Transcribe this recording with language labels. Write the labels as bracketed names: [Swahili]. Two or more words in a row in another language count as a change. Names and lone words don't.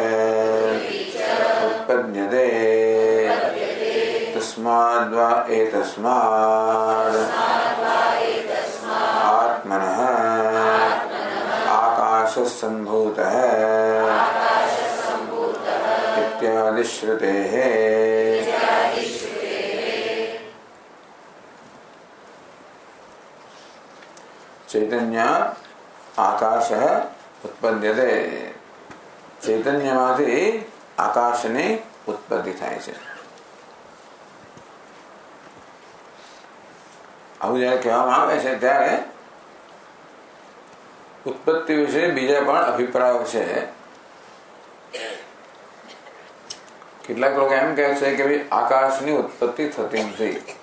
[Sanskrit] उत्पद्यते तस्माद्वा एतस्माद् आत्मनः आकाशसम्भूतः इत्यादि श्रुतेः। चैतन्य आकाशः उत्पद्यते [Gujarati] चैतन्यમાંથી આકાશની ઉત્પત્તિ થાય છે. આવું જયારે કહેવામાં આવે છે ત્યારે ઉત્પત્તિ વિશે બીજા પણ અભિપ્રાયો છે. કેટલાક લોકો એમ કહે છે કે ભાઈ આકાશની ઉત્પત્તિ થતી નથી.